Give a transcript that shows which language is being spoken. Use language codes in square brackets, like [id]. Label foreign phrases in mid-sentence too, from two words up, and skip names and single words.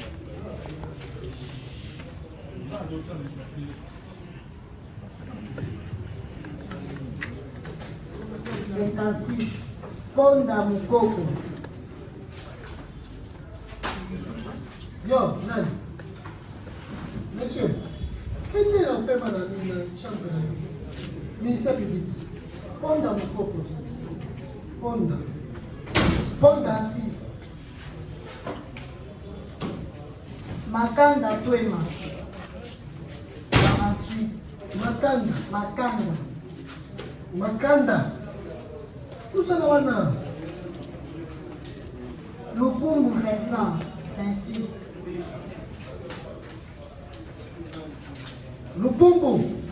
[fr] Ponda Mukoko. Yo, Nani. Monsieur, quel est l'empêchement dans la chambre de ministère public? Ponda Mukoko. Ponda. Ponda 6. Makanda Twema. 48. Makanda. Makanda. Makanda. Tout ça là, Lukungu Vincent, 26. Lukungu.